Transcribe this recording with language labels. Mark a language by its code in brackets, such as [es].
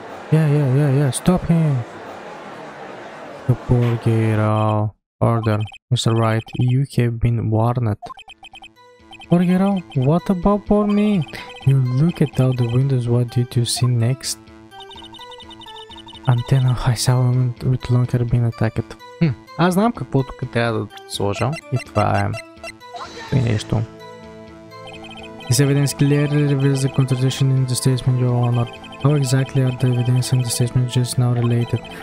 [en] Yeah. Stop him. The poor girl. Order. Mr. White, you have been warned. Poor girl? What about poor me? You look at out the windows, what did you see next? Antenna, I saw a woman with long hair being attacked. [bg] Аз знам какво тук трябва да сложа и това е нещо. [en] This evidence clearly reveals the contradiction in the statement, Your Honor. How exactly are the evidence and the statement just now related?